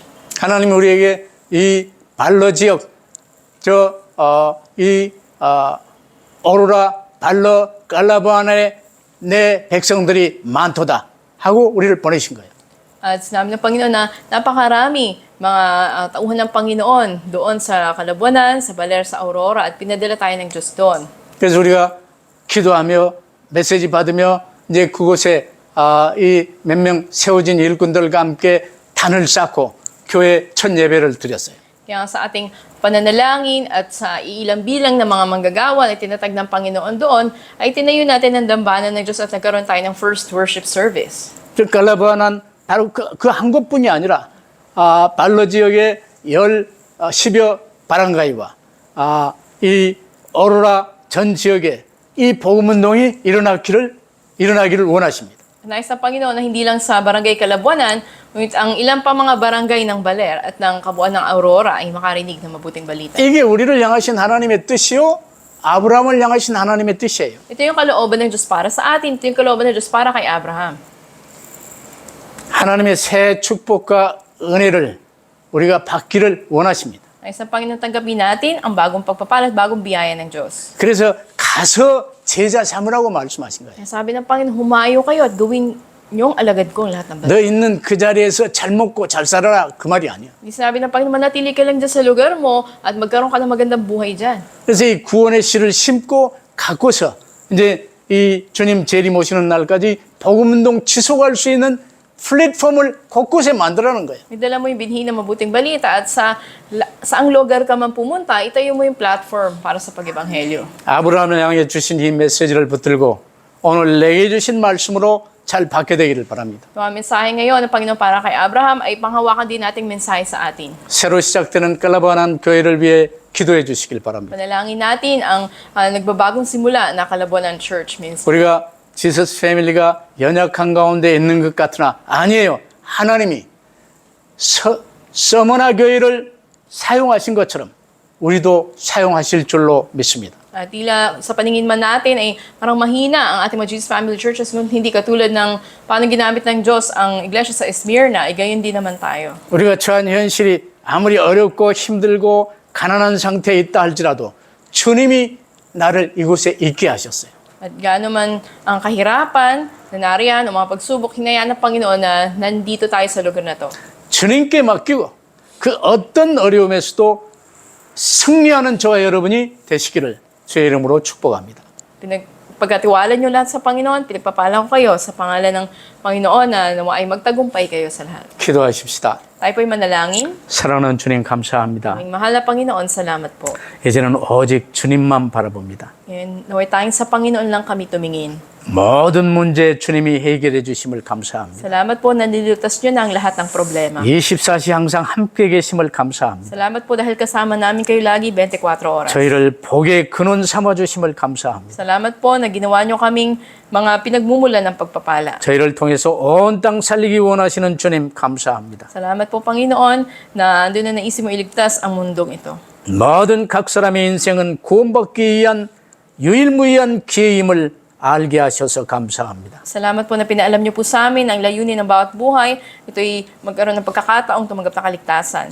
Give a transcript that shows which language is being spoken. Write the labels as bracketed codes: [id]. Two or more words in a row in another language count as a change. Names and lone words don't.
[ko] 하나님 우리에게 이 발러 지역 오로라 발러 깔라보안에 내 백성들이 많도다 하고 우리를 보내신 거예요. [tl] At sinabi ng Panginoon na napakarami mga tauhan ng Panginoon doon sa Kalabuanan, sa Baler, sa Aurora at pinadala tayo ng Diyos doon. [ko] 그래서 우리가 기도하며 메시지 받으며 이제 그곳에 이 몇 명 세워진 일꾼들과 함께 단을 쌓고 교회 첫 예배를 드렸어요. [tl] Kaya sa ating pananalangin at sa iilang bilang ng mga manggagawa na tinatag ng Panginoon doon, ay tinayo natin ang dambana ng Diyos at nagkaroon tayo ng [en] first worship service. [ko] 깔라보안은 바로 그 한 곳뿐이 아니라 발러 지역의 10여 바랑가이와 이 오로라 전 지역에 이 복음운동이 일어나기를 원하십니다. [tl] Nais ng Panginoon na hindi lang sa barangay Kalabuanan, ngunit ang ilang pa mga barangay ng Baler at ng kabuuan ng Aurora ay makarinig ng mabuting balita. [ko] 이게 우리를 향하신 하나님의 뜻이요, 아브라함을 향하신 하나님의 뜻이에요. [tl] Ito yung kalooban ng Diyos para sa atin, ito yung kalooban ng Diyos para kay Abraham. [ko] 하나님의 새 축복과 은혜를 우리가 받기를 원하십니다. [tl] Nais ng Panginoon tanggapin natin ang bagong pagpapala at bagong biyaya ng Diyos. [ko] 그래서 가서 제자 삼으라고 말씀하신 거예요. [tl] Kaya sabi ng Panginoon, humayo kayo at gawin niyong alagad ko ang lahat ng bansa. [ko] 너 있는 그 자리에서 잘 먹고 잘 살아라 그 말이 아니야. [tl] Hindi sabi ng Panginoon, manatili ka lang dyan sa lugar mo at magkaroon ka ng magandang buhay dyan. [ko] 그래서 이 구원의 씨를 심고 갖고서 이제 이 주님 재림 오시는 날까지 복음운동 지속할 수 있는 플랫폼을 곳곳에 만들어놓은 거예요. [tl] Idala mo yung binhi ng mabuting balita at saang lugar ka man pumunta, itayo mo yung platform para sa pag-ebanghelyo. [ko] 아브라함을 향해 주신 이 메시지를 붙들고 오늘 내게 주신 말씀으로 잘 받게 되기를 바랍니다. [tl] Yung ang mensahe ngayon ng Panginoon para kay Abraham ay panghawakan din nating mensahe sa atin. [ko] 새로 시작되는 깔라바난 교회를 위해 기도해 주시길 바랍니다. [tl] Panalangin natin ang nagbabagong simula na Kalabuanan Church Ministry. [ko] 우리가 지서스 패밀리가 연약한 가운데 있는 것 같으나 아니에요. 하나님이 서머나 교회를 사용하신 것처럼 우리도 사용하실 줄로 믿습니다. [tl] Tila sa paningin man natin ay parang mahina ang ating mga Jesus Family Churches, ngunit hindi katulad ng paano ginamit ng Diyos ang iglesia sa Esmirna, ay gayon din naman tayo. [ko] 우리가 처한 현실이 아무리 어렵고 힘들고 가난한 상태에 있다 할지라도 주님이 나를 이곳에 있게 하셨어요. [tl] At gaano man ang kahirapan na nariyan o mga pagsubok, hinayaan ng Panginoon na nandito tayo sa lugar na to. [ko] 주님께 맡기고 그 어떤 어려움에서도 승리하는 저와 여러분이 되시기를 주의 이름으로 축복합니다. [tl] Pagkatiwala nyo lahat sa Panginoon, pinagpapala ko kayo sa pangalan ng Panginoon na nawa ay magtagumpay kayo sa lahat. [ko] 기도하십시다. [tl] Tayo po'y manalangin. [ko] 사랑하는 주님 감사합니다. [tl] Aming mahal na Panginoon, salamat po. [ko] 이제는 오직 주님만 바라봅니다. [tl] Ngayon, naway tayong sa Panginoon lang kami tumingin. [ko] 모든 문제 주님이 해결해 주심을 감사합니다. [tl] Salamat po na nililutas nyo na ang lahat ng problema. [ko] 24시 항상 함께 계심을 감사합니다. [tl] Salamat po dahil kasama namin kayo lagi 24 oras. [ko] 저희를 복의 근원 삼아 주심을 감사합니다. [tl] Salamat po na ginawa nyo kaming mga pinagmumulan ng pagpapala. [ko] 저희를 통해서 온 땅 살리기 원하시는 주님 감사합니다. [tl] Salamat po Panginoon na andun na naisip mo iligtas ang mundong ito. [ko] 모든 각 사람의 인생은 구원받기 위한 유일무이한 기회임을 알게 하셔서 감사합니다. [tl] Salamat po na pinaalam niyo po sa amin ang layunin ng bawat buhay. Ito'y magkaroon ng pagkakataong tumanggap ng kaligtasan.